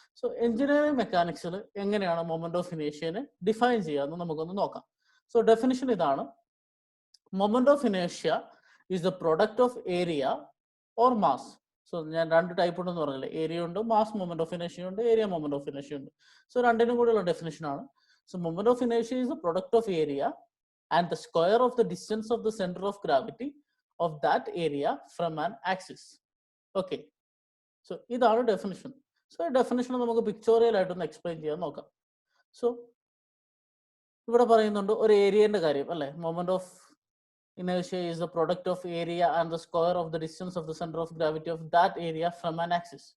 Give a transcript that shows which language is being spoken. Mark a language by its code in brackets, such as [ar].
[ml] So engineering മെക്കാനിക്സിൽ എങ്ങനെയാണ് moment of ഇനേർഷ്യനെ define ചെയ്യാമെന്ന് നമുക്കൊന്ന് നോക്കാം. സോ ഡെഫിനിഷൻ ഇതാണ്. [en] Moment of inertia is the product of area or mass. [ml] So ഞാൻ രണ്ട് ടൈപ്പ് ഉണ്ടെന്ന് പറഞ്ഞില്ലേ? ഏരിയ ഉണ്ട്, മാസ് മൊമെന്റ് ഓഫ് ഇനേർഷ്യ ഉണ്ട്, ഏരിയ മൊമെന്റ് ഓഫ് ഇനേർഷ്യ ഉണ്ട്. സോ രണ്ടിനും കൂടെയുള്ള ഡെഫിനിഷൻ ആണ്. [en] So moment of inertia is the product of area and the square of the distance of the center of gravity of that area from an axis. [ml] Okay, so ഇതാണ് definition. So definition നമുക്ക് pictorial ആയിട്ടൊന്ന് explain ചെയ്യാൻ നോക്കാം. So ഇവിടെ പറയുന്നുണ്ട് ഒരു ഏരിയന്റെ കാര്യം അല്ലെ. [en] Moment of inertia is the product of area and the square of the distance of the center of gravity of that area from an axis.